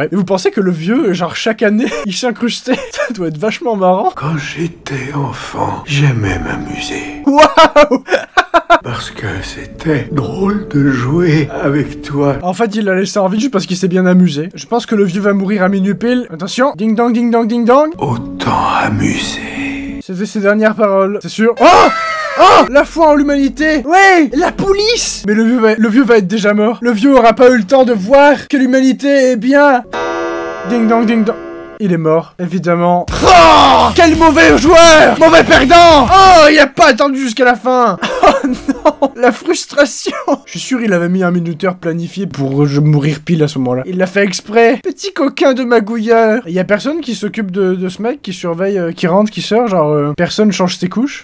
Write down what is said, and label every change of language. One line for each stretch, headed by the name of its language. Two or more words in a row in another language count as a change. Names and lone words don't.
French: Et vous pensez que le vieux genre chaque année il s'incrustait? Ça doit être vachement marrant. Quand j'étais enfant, j'aimais m'amuser. Waouh! Parce que c'était drôle de jouer avec toi. En fait, il l'a laissé en vie juste parce qu'il s'est bien amusé. Je pense que le vieux va mourir à minuit pile. Attention, ding dong, ding dong, ding dong. Autant amusé. C'était ses dernières paroles, c'est sûr. Oh! Oh! La foi en l'humanité! Ouais! La police! Mais le vieux va être déjà mort. Le vieux aura pas eu le temps de voir que l'humanité est bien. Ding dong, ding dong. Il est mort, évidemment. Oh! Quel mauvais joueur! Mauvais perdant! Oh! Il a pas attendu jusqu'à la fin! Oh non! La frustration! Je suis sûr il avait mis un minuteur planifié pour mourir pile à ce moment-là. Il l'a fait exprès. Petit coquin de magouilleur. Il y a personne qui s'occupe de ce mec, qui surveille, qui rentre, qui sort, genre personne change ses couches.